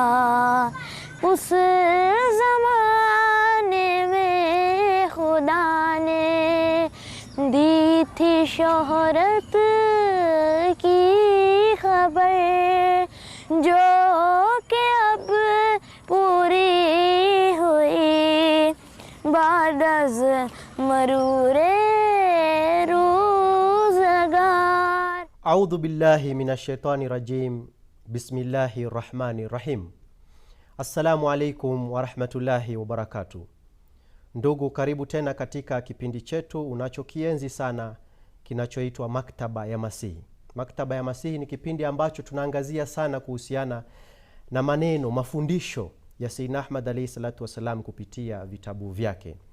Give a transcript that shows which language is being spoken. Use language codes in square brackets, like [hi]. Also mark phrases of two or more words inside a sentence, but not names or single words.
[ur] اس زمانے میں خدا نے دی تھی شہرت کی خبر، جو کہ اب پوری ہوئی بعد از مرور روزگار. [ar] أعوذ بالله من الشيطان الرجيم. بسم الله الرحمن الرحيم. السلام عليكم ورحمة الله وبركاته. [sw] Ndugu, karibu tena katika kipindi chetu unachokienzi sana kinachoitwa Maktaba ya Masihi. Maktaba ya Masihi ni kipindi ambacho tunaangazia sana kuhusiana na maneno, mafundisho ya Sayyidina Ahmad [ar] عليه الصلاة والسلام [sw] kupitia vitabu vyake.